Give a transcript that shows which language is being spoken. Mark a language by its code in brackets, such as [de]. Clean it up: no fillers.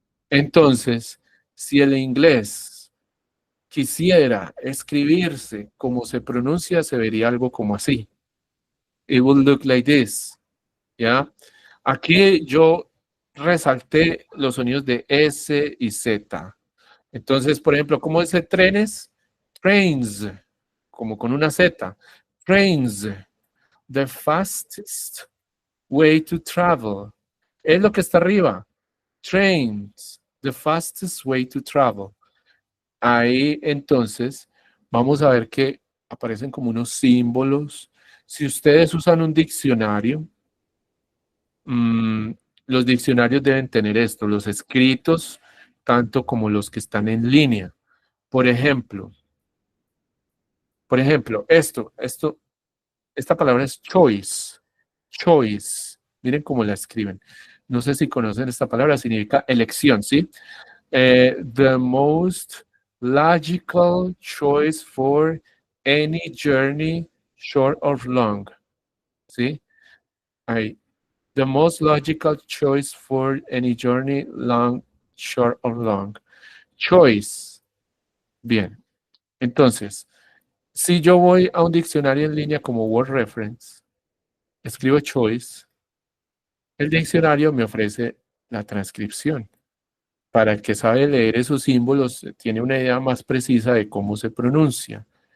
[es] Entonces, si el inglés quisiera escribirse como se pronuncia, se vería algo como así. [en] It would look like this. [es] ¿Ya? Aquí yo resalté los sonidos de S y Z. Entonces, por ejemplo, ¿cómo dice trenes? Trains, como con una Z. [en] Trains, the fastest way to travel. [es] Es lo que está arriba. [en] Trains, the fastest way to travel. [es] Ahí entonces vamos a ver que aparecen como unos símbolos. Si ustedes usan un diccionario, los diccionarios deben tener esto, los escritos, tanto como los que están en línea. Por ejemplo, esta palabra es choice. Choice. Miren cómo la escriben. No sé si conocen esta palabra, significa elección, ¿sí? [en] The most logical choice for any journey, short or long. [es] ¿Sí? Ahí. [en] The most logical choice for any journey, long, short or long. [es] Choice. Bien. Entonces, si yo voy a un diccionario en línea como Word Reference, escribo choice, el diccionario me ofrece la transcripción. Para el que sabe leer esos símbolos, tiene una idea más precisa de cómo se pronuncia.